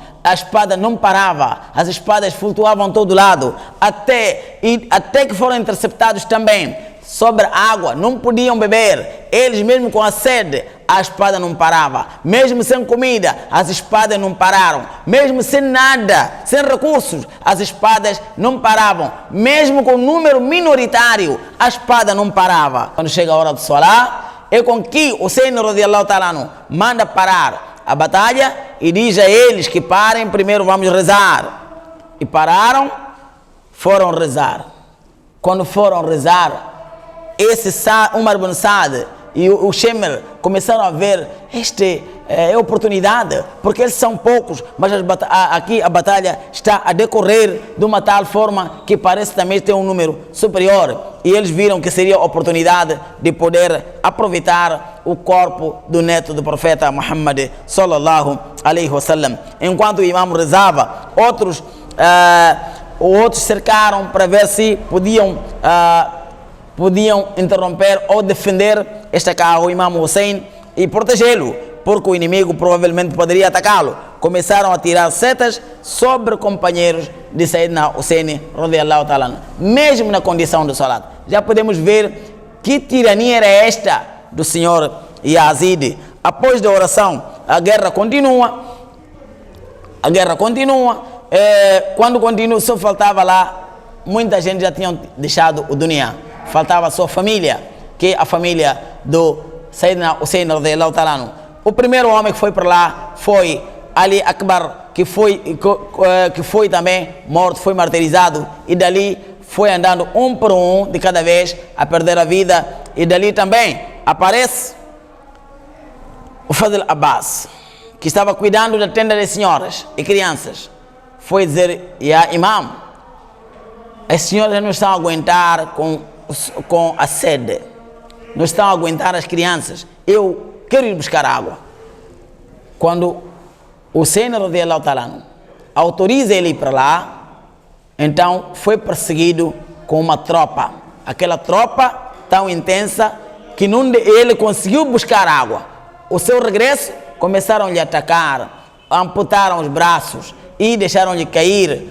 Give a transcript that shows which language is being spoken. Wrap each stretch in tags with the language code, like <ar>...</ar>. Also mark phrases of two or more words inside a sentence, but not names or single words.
<pt>A espada não parava, as espadas flutuavam todo lado, até que foram interceptados também sobre a água, não podiam beber, eles mesmo com a sede, a espada não parava, mesmo sem comida, as espadas não pararam, mesmo sem nada, sem recursos, as espadas não paravam, mesmo com um número minoritário, a espada não parava. Quando chega a hora do Salah, é com que o Hussein</pt> <ar>رضي الله تعالى عنه</ar> <pt>manda parar a batalha e diz a eles que parem, primeiro vamos rezar. E pararam, foram rezar. Quando foram rezar, esse Umar bin Saad e o Shemer começaram a ver, é oportunidade, porque eles são poucos, mas aqui a batalha está a decorrer de uma tal forma que parece também ter um número superior, e eles viram que seria a oportunidade de poder aproveitar o corpo do neto do profeta Muhammad</pt> <ar>صلى الله عليه وسلم.</ar> <pt>Enquanto o imam rezava, outros cercaram para ver se podiam interromper ou defender o imam Hussein e protegê-lo, porque o inimigo provavelmente poderia atacá-lo. Começaram a tirar setas sobre companheiros de Sayyidina Hussein</pt> <ar>رضي الله تعالى,</ar> <pt>mesmo na condição do salat. Já podemos ver que tirania era esta do senhor Yazid. Após da oração, a guerra continua. Quando continua, só faltava lá, muita gente já tinha deixado o dunya. Faltava a sua família, que é a família do Sayyidina Hussein</pt> <ar>رضي الله تعالى عنه.</ar> <pt>O primeiro homem que foi para lá foi Ali Akbar, que foi também morto, foi martirizado, e dali foi andando um por um de cada vez a perder a vida. E dali também aparece o Fadl Abbas, que estava cuidando da tenda das senhoras e crianças. Foi dizer:</pt> <ar>"يا إمام,</ar> <pt>as senhoras não estão a aguentar com a sede, não estão a aguentar as crianças, eu quero ir buscar água." Quando o Hussein</pt> <ar>رضي الله تعالى عنه</ar> <pt>autoriza ele ir para lá, então foi perseguido com uma tropa, aquela tropa tão intensa que ele conseguiu buscar água. O seu regresso, começaram-lhe a atacar, amputaram os braços e deixaram-lhe cair.</pt>